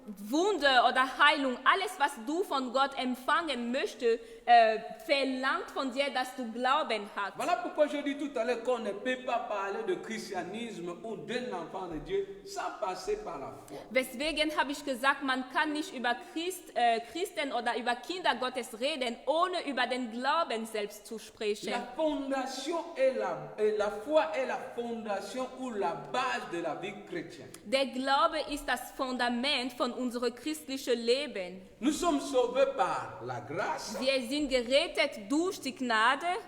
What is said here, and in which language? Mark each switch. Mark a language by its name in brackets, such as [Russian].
[German] Wunder oder Heilung, alles, was du von Gott empfangen möchtest, verlangt von dir, dass du Glauben hast. [French] Voilà pourquoi je dis tout à l'heure qu'on ne peut pas parler de christianisme ou d'un enfant de Dieu sans passer par la foi. [German] Weswegen habe ich gesagt, man kann nicht über Christen oder über Kinder Gottes reden, ohne über den Glauben selbst zu sprechen. [French] La fondation et la foi est la fondation ou la base de la vie chrétienne. [German] Der Glaube ist das Fundament von unserem christlichen Leben. [French] Nous sommes sauvés par la grâce, [German] Wir sind gerettet durch die Gnade,